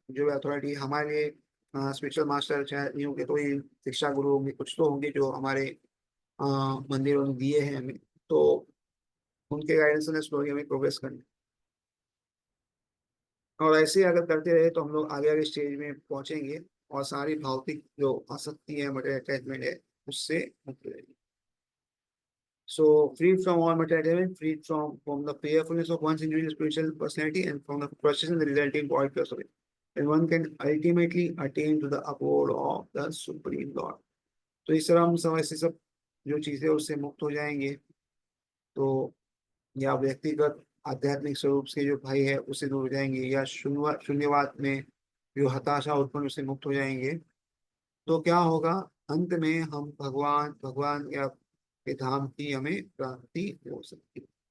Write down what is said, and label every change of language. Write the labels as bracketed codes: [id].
[hi] जो अथॉरिटी हमारे लिए स्पिरिचुअल मास्टर चाहे नहीं होंगे तो ये शिक्षा गुरु होंगे, कुछ तो होंगे जो हमारे मंदिरों ने दिए हैं हमें, तो उनके गाइडेंस ने स्लोली हमें प्रोग्रेस करनी। और ऐसे अगर करते रहे तो हम लोग आगे आगे स्टेज में पहुंचेंगे और सारी भौतिक जो आसक्ति है, मटेरियल अटैचमेंट है, उससे मुक्त हो जाएंगे। [en] So, free from all material attachment, free from the fearfulness of one's individual spiritual personality and from the frustration the resulting void plus of it. And one can ultimately attain to the abode of the Supreme Lord. [hi] तो इस तरह हम सब ऐसे सब जो चीजें उससे मुक्त हो जाएंगे, तो या व्यक्तिगत आध्यात्मिक स्वरूप से जो भय है उससे दूर हो जाएंगे, या शून्यवाद में जो हताशा उत्पन्न उससे मुक्त हो जाएंगे। तो क्या होगा, अंत में हम भगवान भगवान या के धाम की हमें प्राप्ति हो सकती है।